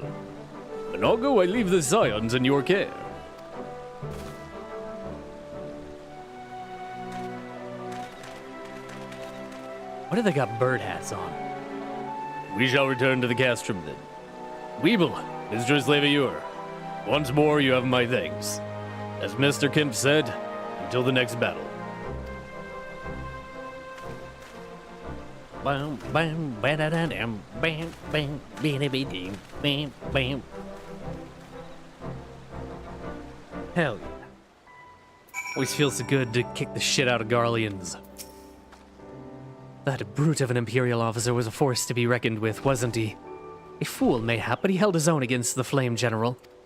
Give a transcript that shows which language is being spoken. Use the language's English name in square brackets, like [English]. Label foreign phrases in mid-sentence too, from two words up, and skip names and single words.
[English] Mhigo, I leave the Scions in your care. Why do they got bird hats on? We shall return to the castrum then. Weeble, Mistress Leviure, once more you have my thanks. As Mr. Kemp said, until the next battle. Bam, bam, ba-da-da-dam, bam, bam, be-da-be-dim, bam, bam. Hell yeah. Always feels so good to kick the shit out of Garleans. That brute of an Imperial officer was a force to be reckoned with, wasn't he? A fool, mayhap, but he held his own against the Flame General.